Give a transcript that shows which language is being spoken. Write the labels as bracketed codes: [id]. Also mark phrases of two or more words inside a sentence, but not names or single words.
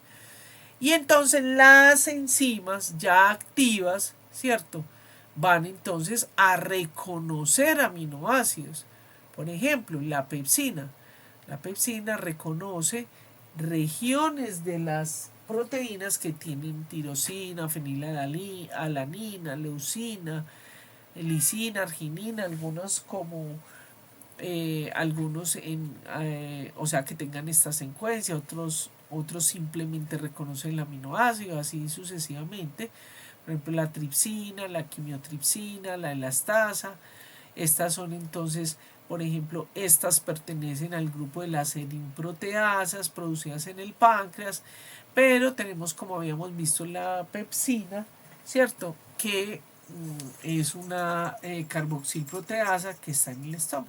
[es] Y entonces las enzimas ya activas, ¿cierto? Van entonces a reconocer aminoácidos. Por ejemplo, la pepsina. La pepsina reconoce regiones de las proteínas que tienen tirosina, fenilalanina, leucina, lisina, arginina, algunos como algunos o sea que tengan esta secuencia, otros simplemente reconocen el aminoácido, así sucesivamente. Por ejemplo, la tripsina, la quimiotripsina, la elastasa. Estas son entonces, por ejemplo, estas pertenecen al grupo de las erinproteasas producidas en el páncreas, pero tenemos, como habíamos visto, la pepsina, ¿cierto? Que es una carboxilproteasa que está en el estómago.